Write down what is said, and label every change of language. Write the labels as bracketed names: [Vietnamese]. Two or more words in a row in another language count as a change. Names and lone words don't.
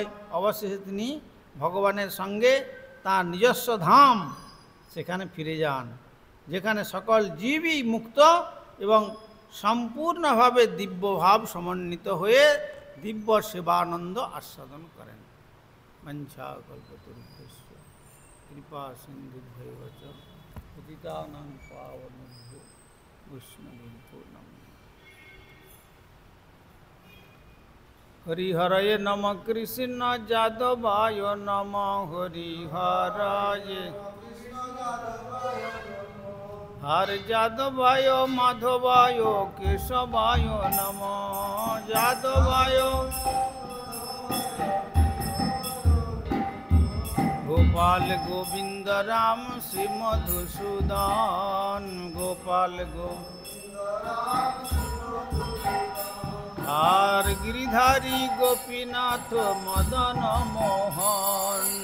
[Bangla] অবশেষে তিনি ভগবানের সঙ্গে তার নিজস্ব ধাম সেখানে ফিরে যান, যেখানে সকল জীবই মুক্ত এবং সম্পূর্ণভাবে দিব্যভাব সমন্বিত হয়ে দিব্য সেবানন্দ আস্বাদন করেন। [Sanskrit] মঞ্চা কল্পতরুভ্যশ্চ কৃপা সিন্ধুভ্যেব চ পতিতানাং পাবনেভ্যো বৈষ্ণবেভ্যো নমঃ। হরিহরয়ে নম কৃষ্ণ যাদবায় নম হরিহরয়ে হর যাদবায় মাধবায় কেশবায় নম যাদবায় গোপাল গোবিন্দ রাম শ্রী মধুসূদন গোপাল আর গিরিধারী গোপীনাথ মদন মোহন